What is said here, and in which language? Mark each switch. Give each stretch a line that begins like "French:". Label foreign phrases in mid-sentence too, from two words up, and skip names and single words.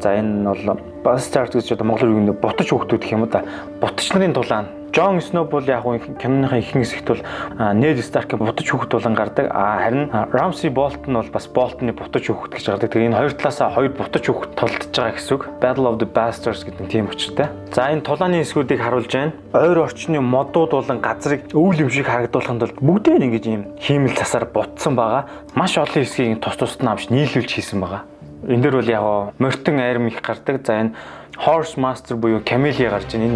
Mongolian: За, энэ нь бол Bastards гэж одоо монголоор юу нэ бутаж хүүхдүүд гэх юм да. Бутаж нарын дулаан. Жон Сноу бол яг киноныхаа ихэнх хэсэгт бол Ned Stark-ийн бутаж хүүхэд болон гардаг. Харин Ramsay Bolton бол бас Bolton-ы бутаж хүүхэд гэж гардаг. Тэгээ энэ хоёр талаасаа хоёр бутаж хүүхэд толдож байгаа гэсэн үг. Battle of the Bastards гэдэг нь тийм учиртай. За, энэ тулааны хэсгүүдийг харуулж байна. Ойр орчны модууд болон газрыг өвөл юм шиг харагдуулахын тулд бүгдээ ингэж ийм хиймэл цасаар бутсан байгаа. Маш олон хэсгийг тус тусад нь авч нийлүүлж хийсэн байгаа. Энэ дөр бол яг морьтон айрам их гардаг. За, энэ
English: Horse Master
Mongolian: буюу Camellia гарч байна.